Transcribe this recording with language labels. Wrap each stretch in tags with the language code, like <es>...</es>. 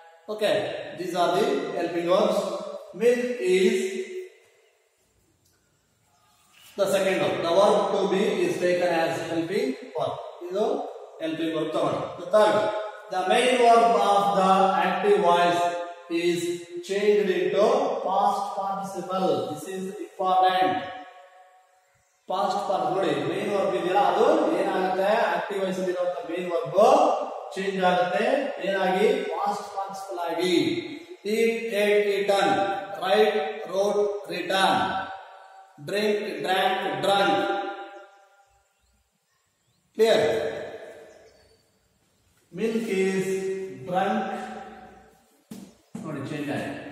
<en>Okay, these are the helping verbs. Milk is the second one. The verb to be is taken as helping verb. This helping verb. The third, the main verb of the active voice is changed into past participle. This is important. Past participle.</en> <kn>Main verb ಇದೆಯಲ್ಲ ಅದು ಏನಾಗುತ್ತೆ? Active voice ಇರುವಂತ main verb change ಆಗುತ್ತೆ. ಏನಾಗಿ? past participle ಆಗಿ.</kn> <en>eat, ate, eaten. write, wrote, written. drink, drank, drunk. Clear? Milk is drunk.</en> <kn>ನೋಡಿ change ಆಯ್ತು.</kn>